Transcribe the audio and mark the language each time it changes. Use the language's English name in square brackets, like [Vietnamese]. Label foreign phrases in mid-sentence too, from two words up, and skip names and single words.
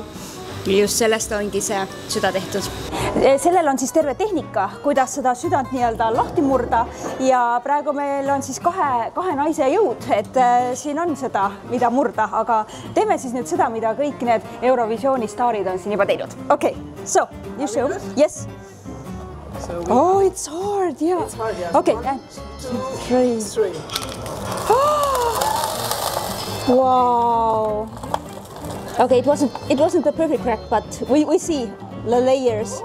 [Estonian] Just sellest ongi see süda tehtud. Sellel on siis terve tehnika, kuidas seda südant nii-öelda lahti murda, ja praegu meil on siis kahe naise jõud, et siin on seda, mida murda, aga teeme siis nüüd seda, mida kõik need Eurovisiooni staarid on siin juba teinud. [English] Okay, so you show. Yes. Oh, it's hard, yeah. It's hard, yeah. Okay, 1, 2, 3. Wow. Okay, it wasn't the perfect crack, but we see the layers.